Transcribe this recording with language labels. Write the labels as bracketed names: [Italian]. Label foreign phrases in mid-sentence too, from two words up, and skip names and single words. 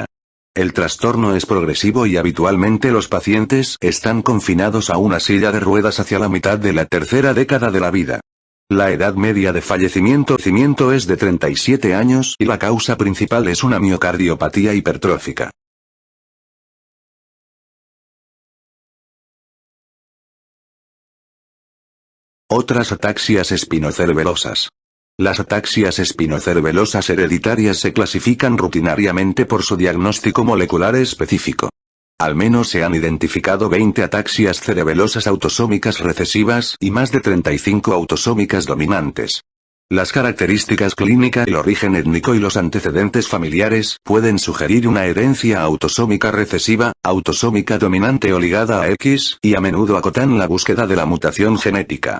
[Spanish] El trastorno es progresivo y habitualmente los pacientes están confinados a una silla de ruedas hacia la mitad de la tercera década de la vida. La edad media de fallecimiento es de 37 años y la causa principal es una miocardiopatía hipertrófica. Otras ataxias espinocerebelosas. Las ataxias espinocerebelosas hereditarias se clasifican rutinariamente por su diagnóstico molecular específico. Al menos se han identificado 20 ataxias cerebelosas autosómicas recesivas y más de 35 autosómicas dominantes. Las características clínicas, el origen étnico y los antecedentes familiares pueden sugerir una herencia autosómica recesiva, autosómica dominante o ligada a X, y a menudo acotan la búsqueda de la mutación genética.